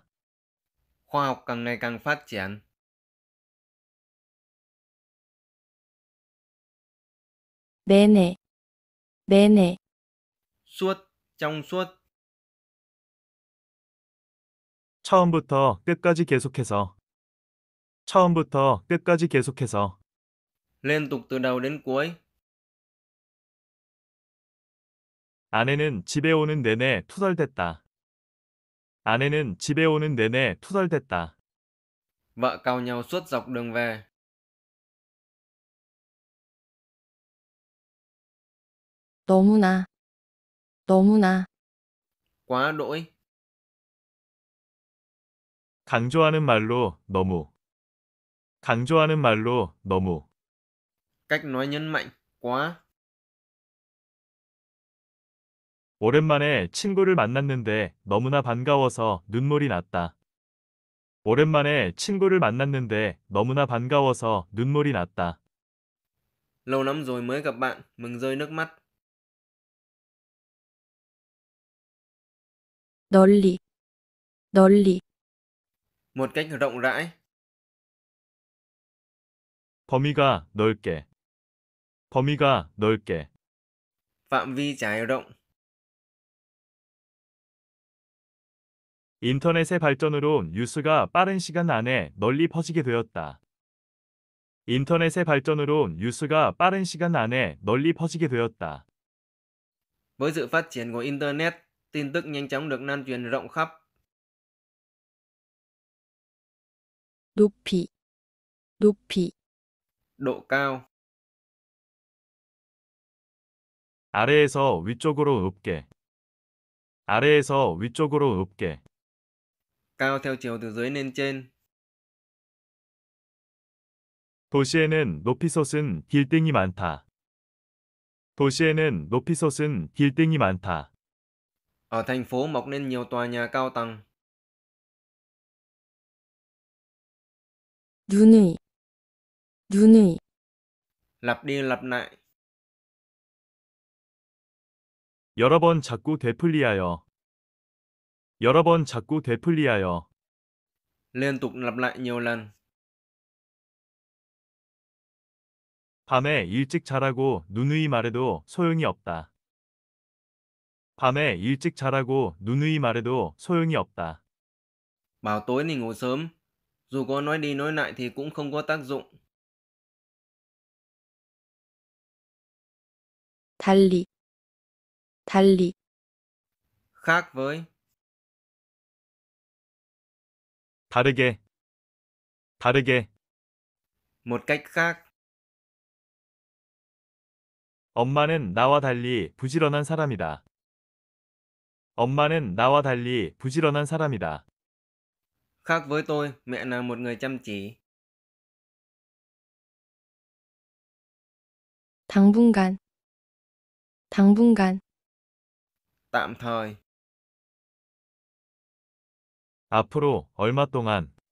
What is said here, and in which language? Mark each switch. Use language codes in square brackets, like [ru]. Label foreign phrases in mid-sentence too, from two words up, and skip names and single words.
[vi] Khoa học càng ngày càng phát triển. [ko] 내내, 내내, [vi] Suốt, trong suốt. [ko] 처음부터 끝까지 계속해서, 처음부터 끝까지 계속해서, [vi] Liên tục từ đầu đến cuối. [ko] 아내는 집에 오는 내내 투덜댔다. 아내는 집에 오는 내내 투덜댔다. [vi] Vợ càu nhau suốt dọc đường về. [ko] 너무나, 너무나, [vi] Quá đỗi. [ko] 강조하는 말로 너무, 강조하는 말로 너무, [vi] Cách nói nhấn mạnh. Quá. [ko] 오랜만에 친구를 만났는데 너무나 반가워서 눈물이 났다. 오랜만에 친구를 만났는데 너무나 반가워서 눈물이 났다. [vi] Lâu lắm rồi mới gặp bạn, mừng rơi nước mắt. [ko] 널리, 널리, [vi] Một cách rộng rãi. [ko] 범위가 넓게, 범위가 넓게, [vi] Phạm vi trải rộng. [ko] 인터넷의 발전으로 뉴스가 빠른 시간 안에 널리 퍼지게 되었다. 인터넷의 발전으로 뉴스가 빠른 시간 안에 널리 퍼지게 되었다. [vi] Với sự phát triển của Internet, tin tức nhanh chóng được lan truyền rộng khắp. [ko] 높이, 높이, [vi] Độ cao. [ko] 아래에서 위쪽으로 높게, 아래에서 위쪽으로 높게, [vi] Cao theo chiều từ dưới lên trên. [ko] 도시에는 높이 솟은 빌딩이 많다. 도시에는 높이 솟은 빌딩이 많다. [vi] Ở thành phố mọc lên nhiều tòa nhà cao tầng. [ko] 누누이, 누누이, [vi] Lặp đi lặp lại. [ko] 여러 번 자꾸 되풀이하여, 여러 번 자꾸 되풀이하여, [vi] Liên tục lặp lại nhiều lần. [ko] 밤에 일찍 자라고 누누이 말해도 소용이 없다. 밤에 일찍 자라고 누누이 말해도 소용이 없다. [vi] Bảo tối thì ngủ sớm, dù có nói đi nói lại thì cũng không có tác dụng. [ko] 달리, 달리, [vi] Khác với, [ko] 다르게, 다르게. [vi] một cách khác. [ko] 엄마는 나와 달리 부지런한 사람이다. 엄마는 나와 달리 부지런한 사람이다. [vi] Khác với tôi, mẹ là một người chăm chỉ. [ko] 당분간, 당분간, [vi] Tạm thời, [ko] 앞으로 얼마 동안.